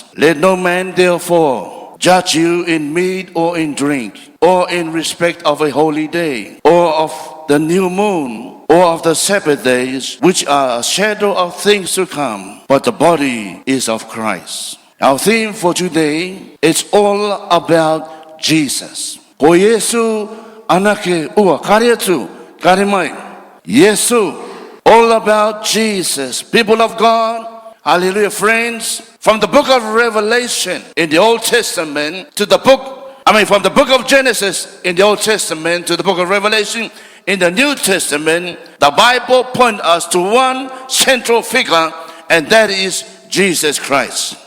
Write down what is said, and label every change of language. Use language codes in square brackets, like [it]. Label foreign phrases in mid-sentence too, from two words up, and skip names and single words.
[en] Let no man therefore judge you in meat or in drink, or in respect of a holy day, or of the new moon, or of the Sabbath days, which are a shadow of things to come, but the body is of Christ. Our theme for today is all about Jesus. Ko Yesu anake ua karietu karimai. Yesu, all about Jesus. People of God, hallelujah, friends. From the book of Revelation in the Old Testament to from the book of Genesis in the Old Testament to the book of Revelation in the New Testament, the Bible points us to one central figure, and that is Jesus Christ.